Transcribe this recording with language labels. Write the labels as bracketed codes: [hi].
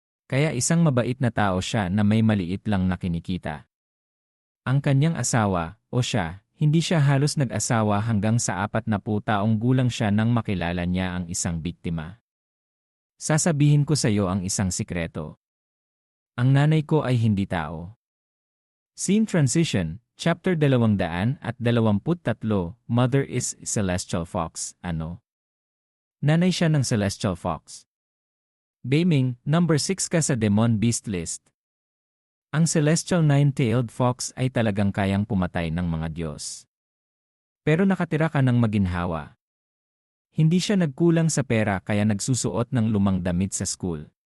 [tl] Kaya isang mabait na tao siya na may maliit lang na kinikita. Ang kanyang asawa, o siya, hindi siya halos nag-asawa hanggang sa 40 taong gulang siya nang makilala niya ang isang biktima. Sasabihin ko sa iyo ang isang sikreto. Ang nanay ko ay hindi tao. [en] Scene transition, chapter 223, Mother is Celestial Fox, ano? [tl] Nanay siya ng Celestial Fox. Beiming, number 6 ka sa Demon Beast list. Ang Celestial Nine-Tailed Fox ay talagang kayang pumatay ng mga Diyos. Pero nakatira ka ng maginhawa. Hindi siya nagkulang sa pera kaya nagsusuot ng lumang damit sa school.